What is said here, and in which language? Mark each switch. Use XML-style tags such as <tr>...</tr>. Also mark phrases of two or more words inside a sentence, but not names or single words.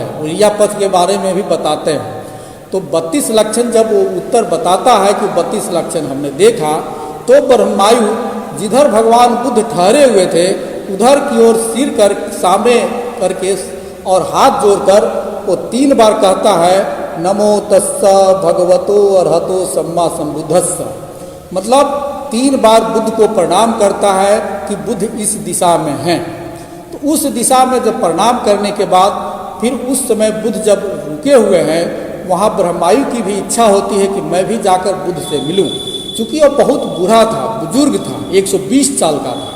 <hi>इरिया पथ के बारे में भी बताते हैं। तो 32 लक्षण जब वो उत्तर बताता है कि 32 लक्षण हमने देखा, तो ब्रह्मायु जिधर भगवान बुद्ध ठहरे हुए थे उधर की ओर सिर कर सामने करके और हाथ जोड़कर वो 3 बार कहता है</hi> <pi>नमो तस्सा भगवतो अरहतो सम्मा संबुद्धस्स।</pi> <hi>मतलब 3 बार बुद्ध को प्रणाम करता है कि बुद्ध इस दिशा में हैं। तो उस दिशा में जब प्रणाम करने के बाद फिर उस समय बुद्ध जब रुके हुए हैं, वहाँ ब्रह्मायु की भी इच्छा होती है कि मैं भी जाकर बुद्ध से मिलूं। चूँकि वह बहुत बूढ़ा था, बुजुर्ग था, 120 साल का था।</hi>